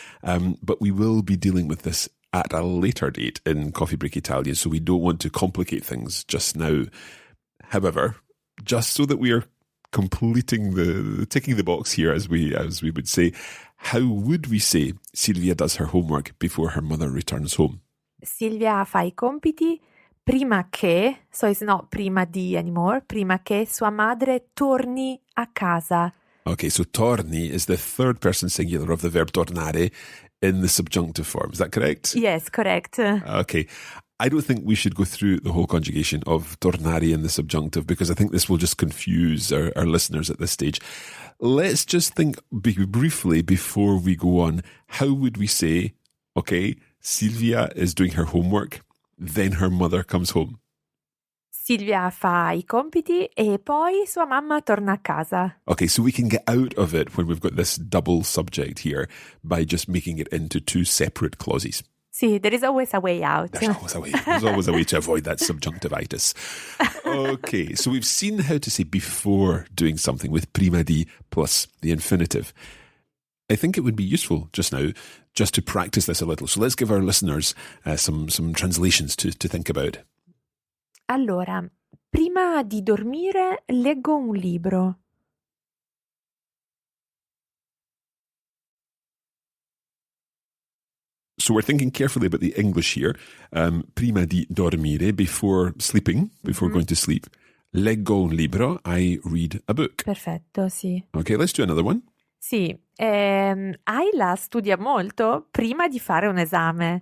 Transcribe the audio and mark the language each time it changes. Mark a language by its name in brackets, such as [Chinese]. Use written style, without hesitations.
[English] But we will be dealing with this at a later date in Coffee Break Italian, so we don't want to complicate things just now. However, just so that we are ticking the box here, as we would say. How would we say Silvia does her homework before her mother returns home? [Italian] Silvia fa I compiti prima che, [English] so it's not prima di anymore, [Italian] prima che sua madre torni a casa. [English] Okay, so torni is the third person singular of the verb tornare in the subjunctive form. Is that correct? Yes, correct. Okay. I don't think we should go through the whole conjugation of tornare in the subjunctive because I think this will just confuse our listeners at this stage. Let's just think briefly before we go on. How would we say, okay, Silvia is doing her homework, then her mother comes home? [Italian] Silvia fa I compiti e poi sua mamma torna a casa. [English] Okay, so we can get out of it when we've got this double subject here by just making it into two separate clauses. See, there is always a way out. There's always a way. There's always a way to avoid that subjunctivitis. Okay, so we've seen how to say before doing something with prima di plus the infinitive. I think it would be useful just now just to practice this a little. So let's give our listeners some translations to think about. [Italian] Allora, prima di dormire leggo un libro. [English] So we're thinking carefully about the English here. [Italian] Prima di dormire, [English] before sleeping, before going to sleep. [Italian] Leggo un libro, [English] I read a book. [Italian] Perfetto, sì. [English] Okay, let's do another one. [Italian] Sì, Isla studia molto prima di fare un esame.